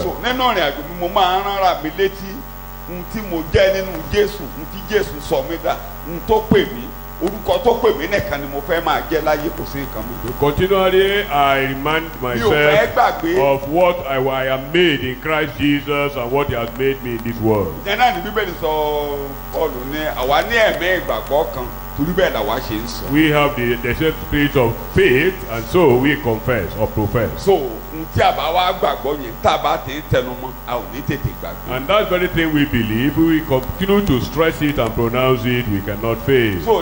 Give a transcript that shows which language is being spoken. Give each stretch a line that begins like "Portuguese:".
Yoruba: So nínú ìrìn àjò mi mo máa ń rárá mi létí ohun tí mo jẹ́ nínú Jésù, ohun tí Jésù sọ mí dà, ohun tó pè mí, orúkọ tó pè mí nìkan ni mo fẹ́ máa jẹ́ láyé, kò sí nǹkan mi.
English: Continually I remind myself of what I am made in Christ Jesus and what he has made me in this world.
Yoruba: Ìyẹn náà ni Bíbélì sọ Pọ́ọ̀lù ní àwa ní ẹ̀mí ìgbàgbọ́ kan.
English: We have the same spirit of faith, and so we confess or profess. So, and that very thing we believe, we continue to stress it and pronounce it, we cannot fail. So,